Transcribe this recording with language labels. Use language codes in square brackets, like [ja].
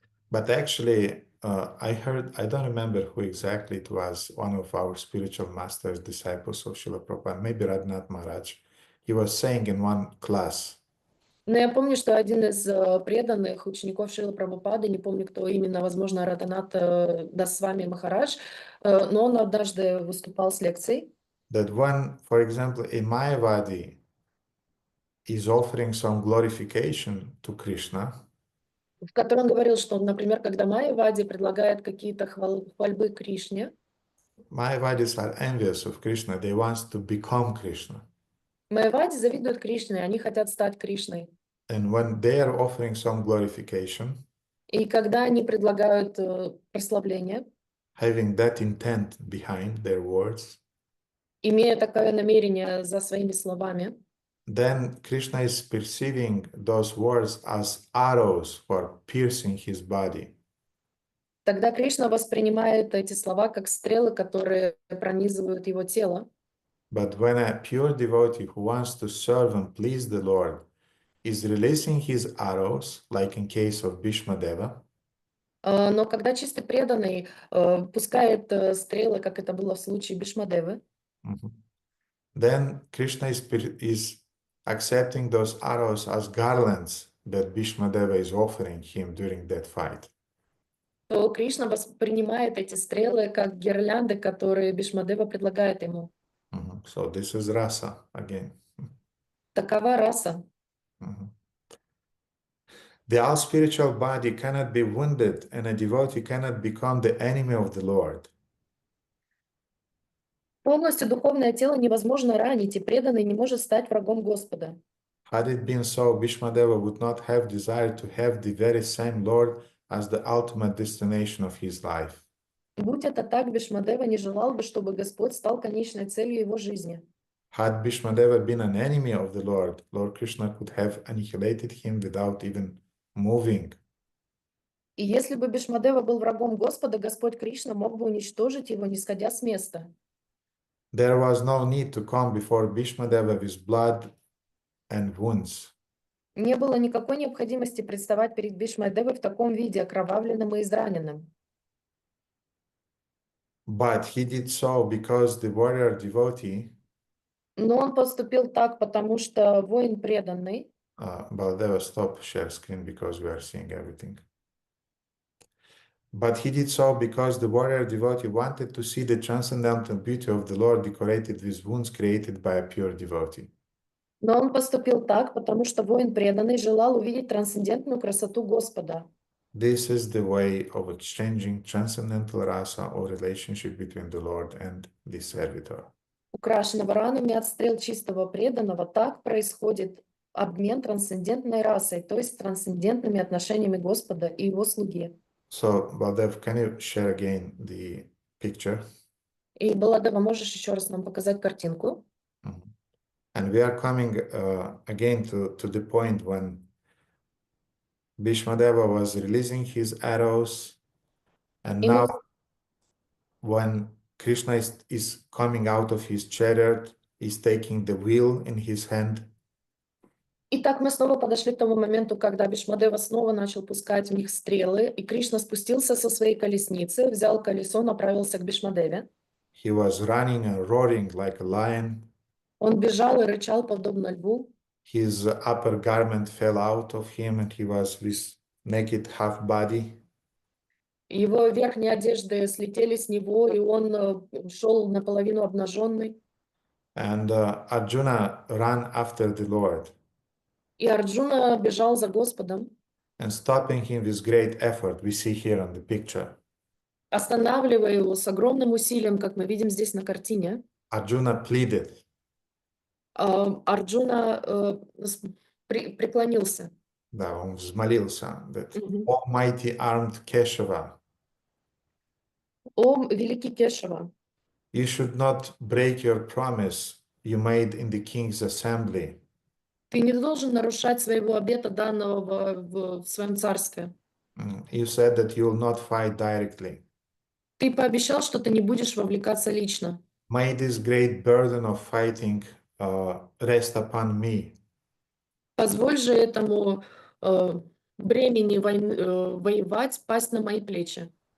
[en] But actually, I don't remember who exactly it was, one of our spiritual masters, disciples of Srila Prabhupada, maybe Radhanath Maharaj. He was saying in one class, [ru] Но я помню, что один из преданных учеников Шрилы Прабхупады, не помню, кто именно, возможно, Радханат Дасвами Махарадж, но он однажды выступал с лекцией, [en] that when, for example, a Mayavadi is offering some glorification to Krishna, [ru] в которой он говорил, что, например, когда Майявади предлагает какие-то хвальбы Кришне, [en] Mayavadis are envious of Krishna. They want to become Krishna. [ru] Майявади завидуют Кришне, они хотят стать Кришной. [en] And when they are offering some glorification, [ru] И когда они предлагают прославление, [en] having that intent behind their words, [ru] имея такое намерение за своими словами, [en] then Krishna is perceiving those words as arrows for piercing his body. [ru] тогда Кришна воспринимает эти слова как стрелы, которые пронизывают его тело. [en] But when a pure devotee who wants to serve and please the Lord is releasing his arrows, like in case of Bhishmadeva, [ru] Но когда чистый преданный пускает стрелы, как это было в случае Бхишмадевы, [en] then Krishna is accepting those arrows as garlands that Bhishmadeva is offering him during that fight. [ru] то Кришна воспринимает эти стрелы как гирлянды, которые Бхишмадева предлагает ему. [en] So this is rasa again. [ru] Такова раса. [en] The all spiritual body cannot be wounded, and a devotee cannot become the enemy of the Lord. [ru] Полностью духовное тело невозможно ранить, и преданный не может стать врагом Господа. [en] Had it been so, Bhishmadeva would not have desired to have the very same Lord as the ultimate destination of his life. [ru] Будь это так, Бхишмадева не желал бы, чтобы Господь стал конечной целью его жизни. [en] Had Bhishmadeva been an enemy of the Lord, Lord Krishna could have annihilated him without even moving. [ru] И если бы Бхишмадева был врагом Господа, Господь Кришна мог бы уничтожить его, не сходя с места. [en] There was no need to come before Bhishmadeva with blood and wounds. [ru] Не было никакой необходимости представать перед Бхишмадевой в таком виде, окровавленным и израненным. [en] But he did so because the warrior devotee, [ru] Но он поступил так, потому что воин преданный. [en] Baladeva, stop share screen because we are seeing everything. But he did so because the warrior devotee wanted to see the transcendental beauty of the Lord decorated with wounds created by a pure devotee. [ru] Но он поступил так, потому что воин преданный желал увидеть трансцендентную красоту Господа. [en] This is the way of exchanging transcendental rasa or relationship between the Lord and the servitor. [ru] Украшенного ранами от стрел чистого преданного, так происходит обмен трансцендентной расой, то есть трансцендентными отношениями Господа и его слуги. [en] So, Baldev, can you share again the picture? [ru] И, Баладева, можешь еще раз нам показать картинку? [en] And we are coming again to the point when Bhishmadeva was releasing his arrows, and now when Krishna is coming out of his chariot, is taking the wheel in his hand. [ru] Итак, мы снова подошли к тому моменту, когда Бхишмадева снова начал пускать в них стрелы, и Кришна спустился со своей колесницы, взял колесо, направился к Бхишмадеве. [en] He was running and roaring like a lion. [ru] Он бежал и рычал, подобно льву. [en] His upper garment fell out of him, and he was with naked half body. [ru] Его верхние одежды слетели с него, и он шел наполовину обнаженный. [en] And Arjuna ran after the Lord. [ru] И Арджуна бежал за Господом. [en] And stopping him with great effort, we see here on the picture. [ru] Останавливая его с огромным усилием, как мы видим здесь на картине. [en] Arjuna pleaded. [ru] Арджуна преклонился. Да, он взмолился. [en] That Almighty armed Keshava. [ru] О, великий Кешава, [en] You should not break your promise you made in the king's assembly. [ru] ты не должен нарушать своего обета, данного в своем царстве. [en] You said that you will not fight directly. [ru] Ты пообещал, что ты не будешь вовлекаться лично. [en] May this great burden of fighting rest upon me. [ru] Позволь же этому бремени воевать пасть на мои плечи.